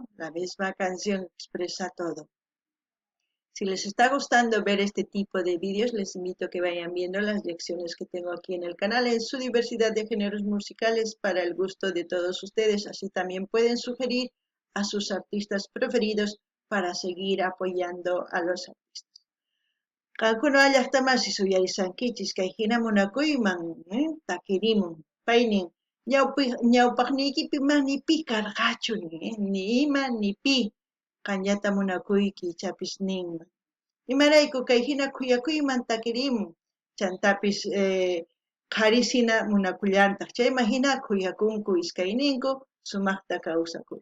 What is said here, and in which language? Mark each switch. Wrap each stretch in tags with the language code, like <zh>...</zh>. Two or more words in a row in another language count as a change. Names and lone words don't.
<es>La misma canción expresa todo. Si les está gustando ver este tipo de vídeos, les invito a que vayan viendo las lecciones que tengo aquí en el canal en su diversidad de géneros musicales para el gusto de todos ustedes. Así también pueden sugerir a sus artistas preferidos para seguir apoyando a los artistas.</es> <qu>Qankuna llaqtamasi suyarisankichis kay hina munakuyman takirimun paynin ñawpaqniykipi ni pi karqachu ni ima ni pi qanllata munakuyki ichapis ninman. Imarayku kay hina kuyakuyman takirimun chantapis qharisina munakullantaq chayman hina kuyakunku iskayninku sumaqta kawsakunku.</qu>